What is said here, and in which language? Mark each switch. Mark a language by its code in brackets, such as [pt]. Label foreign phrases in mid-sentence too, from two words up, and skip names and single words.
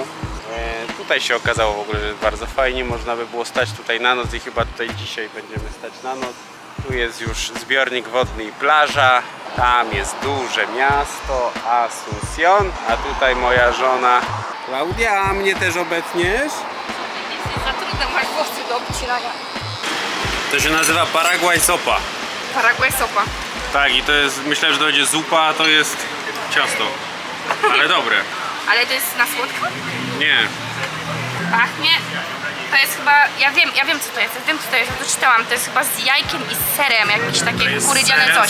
[pl] Tutaj się okazało w ogóle, że jest bardzo fajnie. Można by było stać tutaj na noc i chyba tutaj dzisiaj będziemy stać na noc. Tu jest już zbiornik wodny i plaża. Tam jest duże miasto Asunción. A tutaj moja żona Klaudia. A mnie też obetniesz? Za trudno, masz włosy do obcinania. To się nazywa Paraguay sopa. Paraguay sopa. Tak, i to jest, myślę, że to będzie zupa, a to jest ciasto. Ale dobre. Ale to jest na słodko? Nie. Pachnie. To jest chyba, ja wiem co to jest, ja to czytałam, to jest chyba z jajkiem i z serem, jakieś takie kukurydziane coś.